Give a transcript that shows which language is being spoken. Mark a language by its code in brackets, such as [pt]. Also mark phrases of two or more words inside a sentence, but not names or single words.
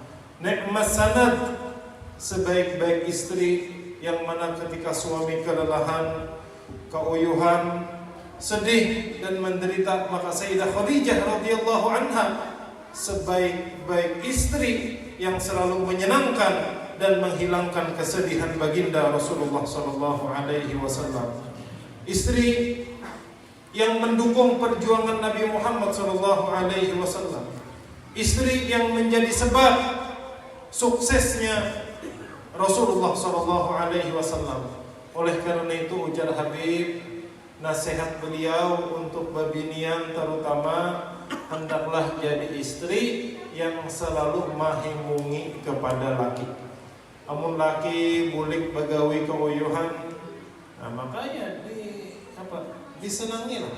[id] Ni'mas sanad, sebaik-baik istri yang mana ketika suami kelelahan, keuyuhan, sedih dan menderita, maka Sayyidah Khadijah [ar] رضي الله عنها [id] sebaik-baik istri yang selalu menyenangkan dan menghilangkan kesedihan baginda Rasulullah [ar] صلى الله عليه وسلم. [id] Istri yang mendukung perjuangan Nabi Muhammad [ar] صلى الله عليه وسلم. [id] Istri yang menjadi sebab suksesnya Rasulullah [ar] صلى الله عليه وسلم. [id] Oleh karena itu ujar Habib, nasihat beliau untuk babinian terutama, hendaklah jadi istri yang selalu mahimungi kepada laki. [bjn] Amun laki bulik begawi keuyuhan, nah makanya disenangi lah.